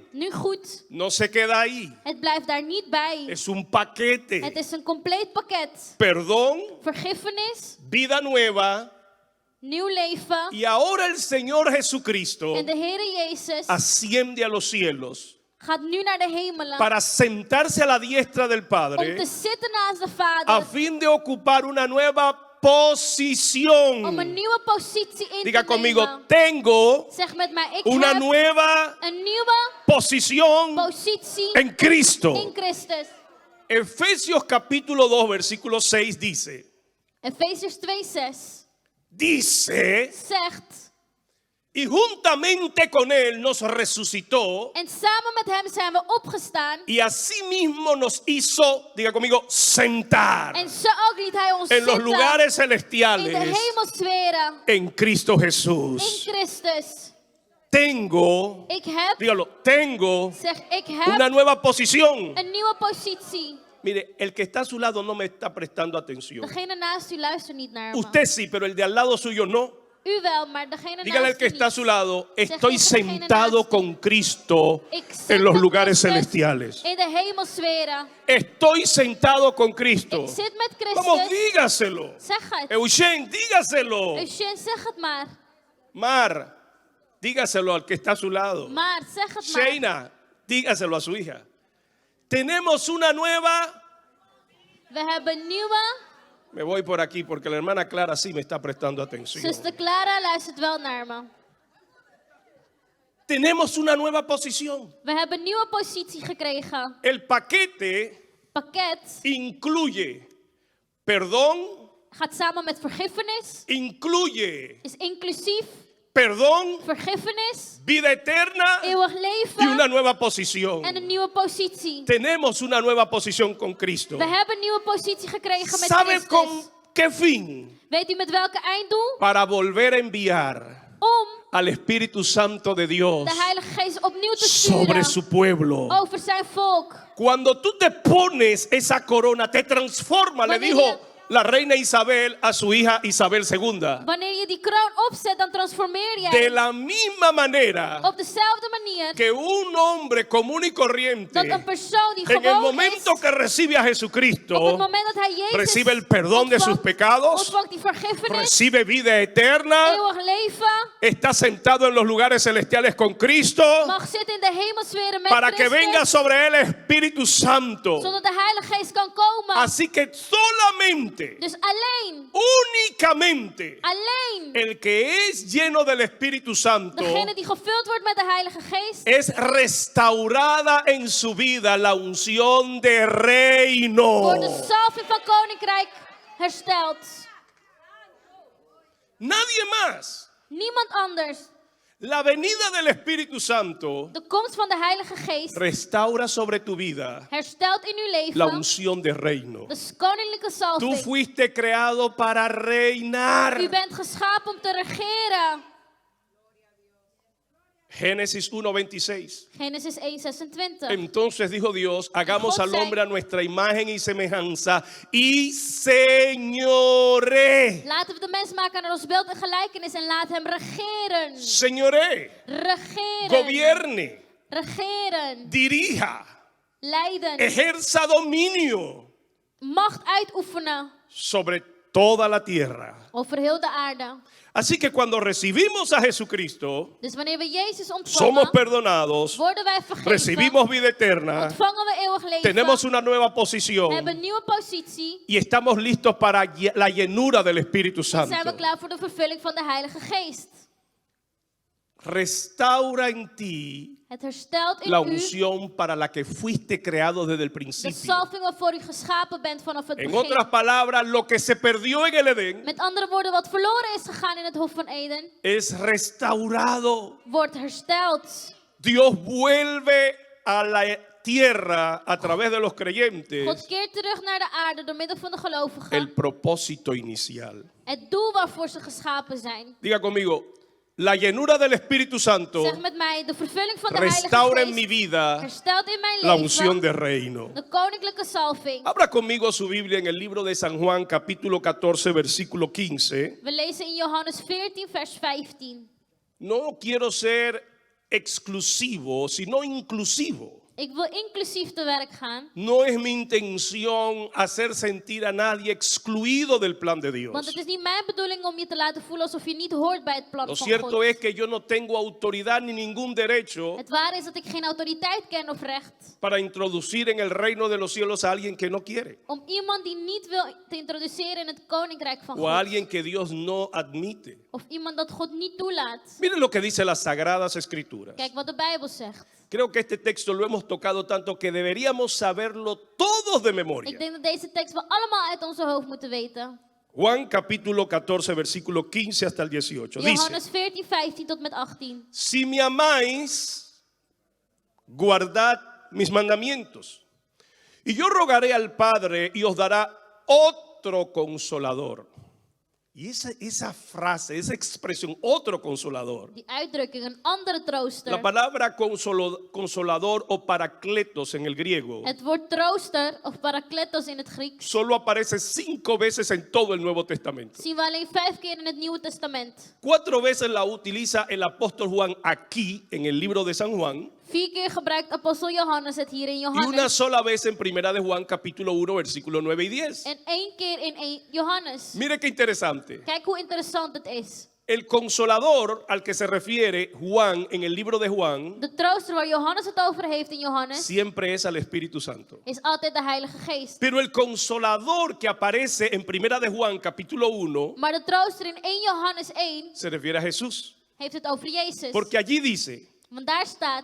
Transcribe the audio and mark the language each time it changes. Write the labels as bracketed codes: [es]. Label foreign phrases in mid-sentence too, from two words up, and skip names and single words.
[nl] Nu goed, [es] no se queda ahí. [nl] het blijft daar niet bij. [es] Es un [nl] Het [es] paquete. [nl] is een compleet pakket. [es] Perdón, [nl] Vergiffenis, [es] vida nueva. [nl] nieuw leven. [es] Y ahora el Señor Jesucristo [nl] En de Heere Jezus [es] asciende a los cielos [nl] gaat nu naar de hemelen [es] para sentarse a la diestra del [nl] om [es] Padre [nl] te zitten naast de [es] a [nl] Vader. [es] fin de ocupar una nueva posición. [nl] Om een nieuwe positie in [es] Diga [nl] te [es] conmigo, [nl] nemen. [es] tengo [nl] Zeg met mij, ik [es] una [nl] heb [es] nueva [nl] een nieuwe [es] posición [nl] positie [es] en Cristo. [nl] in Christus. [es] Efesios capítulo 2, versículo 6 dice, [nl] Efesiërs 2:6 [es] dice, [nl] zegt, [es] y juntamente con él nos resucitó [nl] en samen met hem zijn we opgestaan. [es] y asimismo nos hizo, diga conmigo, sentar [nl] En zo ook liet hij ons [es] en los [nl] zitten [es] lugares [nl] in de [es] celestiales [nl] hemelsferen [es] en Cristo [nl] in [es] Jesús. [nl] Christus. [es] Tengo, [nl] Ik heb, [es] dígalo, tengo [nl] zeg ik [es] una [nl] heb [es] nueva posición. [nl] een nieuwe positie. [es] Mire, el que está a su lado no me está prestando atención. [nl] Degene naast u luistert niet naar me. [es] Usted sí, pero el de al lado suyo no. [nl] U wel, maar degene [es] Dígale al [nl] naast [es] que [nl] u [es] está a su [nl] niet. [es] lado, estoy [nl] Zeg tegen degene [es] sentado [nl] naast u. [es] con Cristo [nl] Ik zit [es] en los [nl] met [es] lugares [nl] Christus [es] celestiales. [nl] in de hemelsferen. [es] Estoy sentado con Cristo. [nl] Ik zit met [es] Vamos, [nl] Christus. [es] dígaselo. [nl] Zeg het. [es] Eugene, dígaselo. [nl] Eugene, zeg het maar. [es] Mar, dígaselo al que está a su lado. [nl] Maar, zeg het maar. [es] Sheina, dígaselo a su hija. Tenemos una nueva. [nl] We hebben nieuwe. [es] Me voy por aquí porque la hermana Clara sí me está prestando atención. [nl] Zuster Clara luistert wel naar me. [es] Tenemos una nueva posición. [nl] We hebben een nieuwe positie gekregen. [es] El paquete [nl] Pakket [es] incluye perdón, [nl] gaat samen met vergiffenis. [es] incluye [nl] Is inclusief [es] perdón, [nl] vergiffenis, [es] vida eterna [nl] eeuwig [es] y una [nl] leven [es] nueva posición. [nl] en een nieuwe positie. [es] Tenemos una nueva posición con Cristo. [nl] We hebben een nieuwe positie gekregen met [es] ¿Sabe con [nl] Christus. [es] qué fin? [nl] Weet u met welke einddoel? [es] Para volver a enviar [nl] Om [es] al Espíritu Santo de Dios [nl] de Heilige Geest opnieuw te [es] sobre [nl] sturen [es] su pueblo. [nl] over zijn volk. [es] Cuando tú te pones esa corona, te transforma, le [nl] Wanneer [es] dijo [nl] je- [es] la reina Isabel a su hija Isabel II. [nl] Wanneer je die kroon opzet, dan transformeer [es] De [nl] jij [es] la misma manera [nl] op dezelfde manier [es] que un hombre común y corriente, [nl] dat een persoon die [es] en el [nl] gewoon [es] momento [nl] is, [es] que recibe a [nl] op het [es] Jesucristo, [nl] moment dat hij Jezus [es] recibe el perdón de sus [nl] ontvangt, [es] pecados, [nl] ontvangt die vergiffenis, [es] recibe vida eterna, [nl] eeuwig leven, [es] está sentado en los lugares celestiales con Cristo, [nl] mag zitten in de hemelsferen met [es] para que venga [nl] Christus, [es] sobre él el Espíritu Santo. [nl] zodat de Heilige Geest kan komen. [es] Así que solamente, [nl] Dus alleen, [es] únicamente, [nl] alleen [es] el que es lleno del Espíritu Santo [nl] degene die gevuld wordt met de Heilige Geest, [es] es restaurada en su vida la unción de reino. [nl] wordt de salving van Koninkrijk hersteld. [es] Nadie más. [nl] Niemand anders. [es] La venida del Espíritu Santo [nl] De komst van de Heilige Geest [es] restaura sobre tu vida [nl] herstelt in uw [es] la [nl] leven [es] unción de reino. [nl] de koninklijke [es] Tú [nl] salving. [es] fuiste creado para reinar. [nl] U bent geschapen om te regeren. [es] Génesis 1:26. [nl] Genesis 1:26. [es] Entonces dijo Dios, hagamos [nl] God [es] al [nl] zei- [es] hombre a nuestra imagen y semejanza y señoré. [nl] Laten we de mens maken naar ons beeld en gelijkenis en laat hem regeren. [es] Señoré, [nl] Regeren. [es] gobierne, [nl] Regeren. [es] dirija, [nl] Leiden. [es] ejerza dominio [nl] Macht uitoefenen [es] sobre toda la tierra. [nl] over heel de aarde. [es] Así que cuando recibimos a Jesucristo, [nl] Dus wanneer we Jezus [es] somos [nl] ontvangen, [es] perdonados, [nl] worden wij vergeven. [es] recibimos vida eterna, [nl] Ontvangen we eeuwig leven. [es] tenemos una nueva [nl] We hebben [es] posición [nl] een nieuwe positie. [es] y estamos listos para la llenura del Espíritu [nl] En zijn we [es] Santo. [nl] klaar voor de vervulling van de Heilige Geest. [es] Restaura en ti [nl] Het herstelt in [es] la [nl] u [es] unción para la que fuiste creado desde el [nl] de [es] principio. [nl] salving waarvoor u geschapen bent vanaf het [es] En [nl] begin. [es] otras palabras, lo que se perdió en el Edén [nl] Met andere woorden, wat verloren is gegaan in het Hof van Eden, [es] es restaurado. [nl] wordt hersteld. [es] Dios vuelve a la tierra a través de los creyentes [nl] God keert terug naar de aarde door middel van de [es] el [nl] gelovigen. [es] propósito inicial. [nl] Het doel waarvoor ze geschapen zijn. [es] Diga conmigo, la llenura del Espíritu Santo [nl] Zeg met mij, de vervulling van de Heilige [es] restaura en mi [nl] Geest [es] vida [nl] herstelt in mijn [es] la unción [nl] leven [es] de reino. [nl] de koninklijke salving. [es] Abra conmigo su Biblia en el libro de San Juan, capítulo 14, versículo 15. [nl] We lezen in Johannes 14, vers 15. [es] No quiero ser exclusivo, sino inclusivo. [nl] Ik wil inclusief te werk gaan, [es] No es mi intención hacer sentir a nadie excluido del plan de [nl] want het [es] Dios. [nl] is niet mijn bedoeling om je te laten voelen alsof je niet hoort bij het plan [es] Lo [nl] van [es] cierto [nl] God. [es] es que yo no tengo autoridad ni ningún derecho [nl] Het ware is dat ik geen autoriteit ken of recht [es] para introducir en el reino de los cielos a alguien que no quiere [nl] om iemand die niet wil te introduceren in het koninkrijk van [es] o a [nl] God. [es] alguien que Dios no admite. [nl] Of iemand dat God niet toelaat. [es] Miren lo que dice las Sagradas Escrituras. [nl] Kijk wat de Bijbel zegt. [es] Creo que este texto lo hemos tocado tanto que deberíamos saberlo todos de [nl] Ik [es] memoria. [nl] denk dat deze tekst we allemaal uit onze hoofd moeten weten. [es] Juan capítulo 14, versículo 15 hasta el 18. Dice: [nl] Johannes 14, 15 tot met 18. [es] si me amáis, guardad mis mandamientos. Y yo rogaré al Padre y os dará otro consolador. Y esa frase, esa expresión, otro consolador. [nl] Die uitdrukking, een andere trooster. [es] La palabra consolador o paracletos en el griego [nl] Het woord trooster of parakletos in het Grieks [es] solo aparece 5 veces en todo el Nuevo Testamento. [nl] zien we alleen 5 keer in het Nieuwe Testament. [es] 4 veces la utiliza el apóstol Juan aquí en el libro de San Juan [nl] 4 keer gebruikt apostel Johannes het hier in [es] y una [nl] Johannes. [es] sola vez en primera de Juan capítulo 1 versículo 9 y 10. [nl] En 1 keer in 1 Johannes. [es] Mire qué interesante. [nl] Kijk hoe interessant het is. [es] El consolador al que se refiere Juan en el libro de Juan [nl] De trooster waar Johannes het over heeft in Johannes [es] siempre es al Espíritu Santo. [nl] is altijd de Heilige Geest. [es] Pero el consolador que aparece en primera de Juan capítulo 1 [nl] Maar de trooster in 1 Johannes 1 [es] se refiere a Jesús. [nl] heeft het over Jezus. [es] Porque allí dice: [nl] Want daar staat,